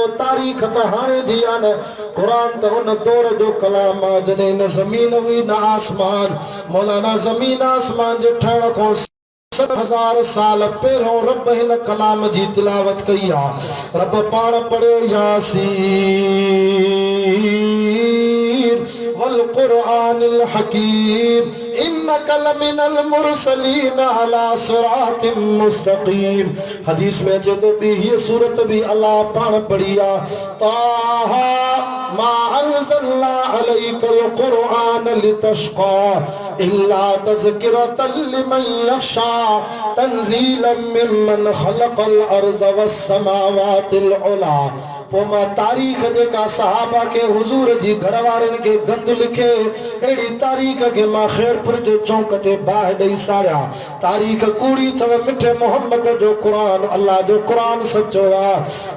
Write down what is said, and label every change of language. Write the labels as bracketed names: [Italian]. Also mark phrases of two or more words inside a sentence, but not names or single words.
[Sindhi] तारीख़ त हाणे जी आहे न, क़ुरान त उन दौर जो कलाम आहे जॾहिं न ज़मीन हुई न आसमान। मौलाना ज़मीन आसमान जे ठहण खां 7000 साल पहिरों रब हिन कलाम जी तिलावत कई आहे। रब पाण पढ़ियो [Arabic] يس والقرآن الحكيم إنك لمن المرسلين على صراط مستقيم. [Sindhi] हदीस में अचे तो हीअ सूरत भी अल्लाह पाण पढ़ी आहे। [Arabic] طه ما أنزلنا عليك القرآن لتشقى إلا تذكرة لمن يخشى تنزيلا ممن خلق الأرض والسماوات العلى. [Sindhi] पोइ मां तारीख़ जेका सहाबा के हुजूर जी घरवारनि खे गंद लिखे अहिड़ी तारीख़ खे मां ख़ैरपुर जे चौक ते बाहि ॾेई साड़िया। तारीख़ कूड़ी अथव, मिठे मोहम्मद जो क़ुरान अल्लाह जो क़ुरान सचो आहे।